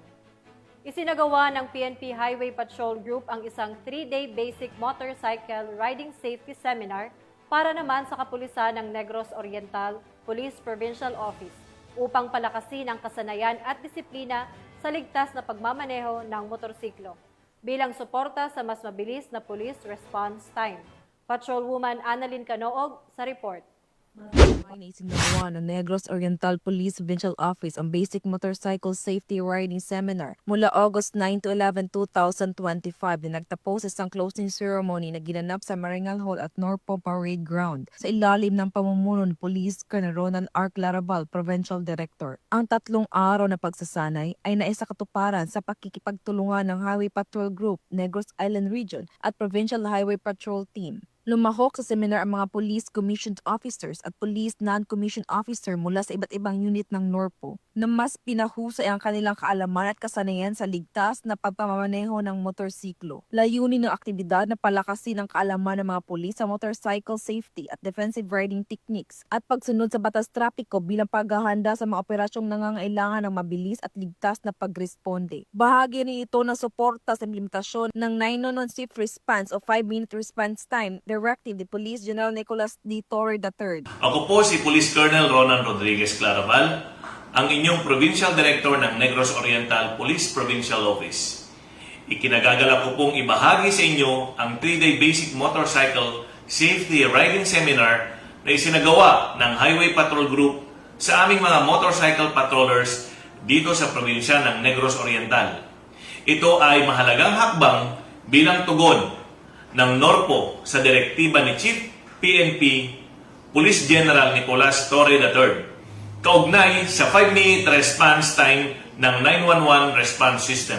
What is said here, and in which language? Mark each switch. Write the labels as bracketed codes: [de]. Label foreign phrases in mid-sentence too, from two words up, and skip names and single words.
[tl] Isinagawa ng PNP Highway Patrol Group ang isang [en] 3-day basic motorcycle riding safety seminar [tl] para naman sa kapulisan ng Negros Oriental Police Provincial Office upang palakasin ang kasanayan at disiplina sa ligtas na pagmamaneho ng motorsiklo bilang suporta sa mas mabilis na [en] police response time. [tl] Patrolwoman Annalyn Canoog sa report. [en] Coordinating number 1 [tl] ng Negros Oriental Police Provincial Office ang Basic Motorcycle Safety Riding Seminar mula August 9 to 11, 2025 na nagtapos sa isang [en] closing ceremony [tl] na ginanap sa Maringal Hall at Norpo Parade Ground sa ilalim ng pamumuno ni Police Colonel Ronald R. Clarabal, Provincial Director. Ang 3 araw na pagsasanay ay naisakatuparan sa pakikipagtulungan ng Highway Patrol Group, Negros Island Region at Provincial Highway Patrol Team. Lumahok sa seminar ang mga [en] police commissioned officers [tl] at [en] police non-commissioned officer [tl] mula sa iba't ibang unit ng NORPO na mas pinahusay ang kanilang kaalaman at kasanayan sa ligtas na pagpamamaneho ng motorsiklo. Layunin ng aktibidad na palakasin ang kaalaman ng mga pulis sa [en] motorcycle safety [tl] at [en] defensive riding techniques [tl] at pagsunod sa batas trapiko bilang paghahanda sa mga operasyong nangangailangan ng mabilis at ligtas na pagresponde. Bahagi rin ito ng suporta sa implementasyon ng 911 Swift Response o [en] 5-minute response time Directive [tl] ni Police General Nicolas D. Torre III. Ako po si Police Colonel Ronan Rodriguez Clarabal, ang inyong Provincial Director ng Negros Oriental Police Provincial Office. Ikinagagala ko pong ibahagi sa inyo ang 3-day Basic Motorcycle Safety Riding Seminar na isinagawa ng Highway Patrol Group sa aming mga [en] motorcycle patrollers [tl] dito sa probinsya ng Negros Oriental. Ito ay mahalagang hakbang bilang tugon ng NORPO sa direktiba ni Chief PNP Police General Nicolas Torre III kaugnay sa [en] 5-minute response time [tl] ng [en] 911 response system.